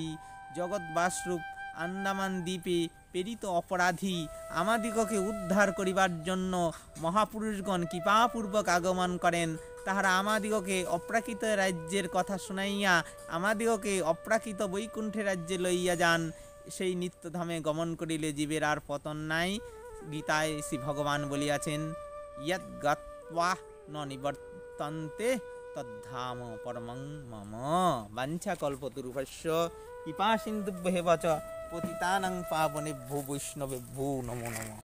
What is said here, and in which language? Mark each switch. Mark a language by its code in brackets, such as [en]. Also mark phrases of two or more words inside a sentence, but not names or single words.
[bn] জগৎবাসরূপ আন্দামান দ্বীপে প্রেরিত অপরাধী আমাদিগকে উদ্ধার করিবার জন্য মহাপুরুষগণ কৃপাপূর্বক আগমন করেন। তাহারা আমাদিগকে অপ্রাকৃত রাজ্যের কথা শুনাইয়া আমাদিগকে অপ্রাকৃত বৈকুণ্ঠে রাজ্যে লইয়া যান। সেই নিত্যধামে গমন করিলে জীবের আর পতন নাই। গীতায় শ্রী ভগবান বলিয়াছেন, [sa] ইয়ৎ গত্বা ন নিবর্তন্তে তদ্ধাম পরমং মম। বাঞ্ছা কল্পতরুভ্যশ্চ কৃপা সিন্ধুভ্যেব চ পতিতানাং পাবনেভ্যো বৈষ্ণবেভ্যো নমো নমঃ।